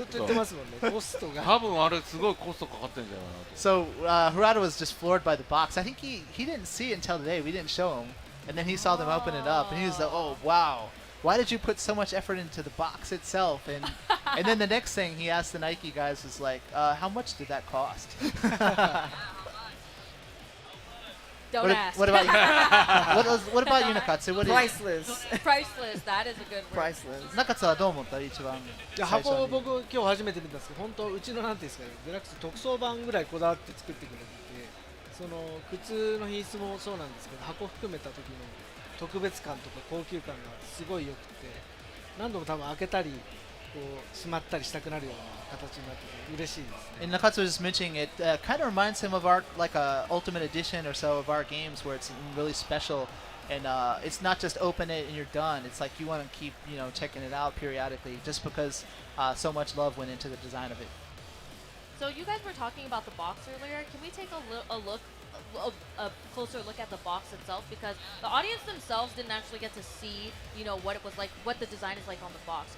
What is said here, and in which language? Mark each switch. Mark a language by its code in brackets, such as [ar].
[ja] ずっと言ってますもんね、コストが。多分あれすごいコストかかってるんじゃないかなと。 [en] So Harada was just floored by the box. I think he didn't see it until today. We didn't show him, and then he saw them open it up, and he was like, oh wow. Why did you put so much effort into the box itself? And then the next thing he asked the Nike guys was like, how much did that cost? Don't ask. What about you? What about you, Nakatsu? Priceless. Priceless. That is a good word. Priceless. [ja] Nakatsu はどう思った一番じゃあ箱を僕今日初めて見たんですけど、本当うちのなんていうんですかね、デラックス特装版ぐらいこだわって作ってくれてて、その靴の品質もそうなんですけど、箱含めた時の特別感とか高級感がすごい良くて、何度も多分開けたりうしまったりしたくなるような形になってて嬉しいですね。 [en] And Nakatsu was just mentioning it kind of reminds him of our like a Ultimate Edition or so of our games where it's really special, and it's not just open it and you're done. It's like you want to keep checking it out periodically just because so much love went into the design of it. So you guys were talking about the box earlier. Can we take a closer look at the box itself, because the audience themselves didn't actually get to see, what it was like, what the design is like on the box.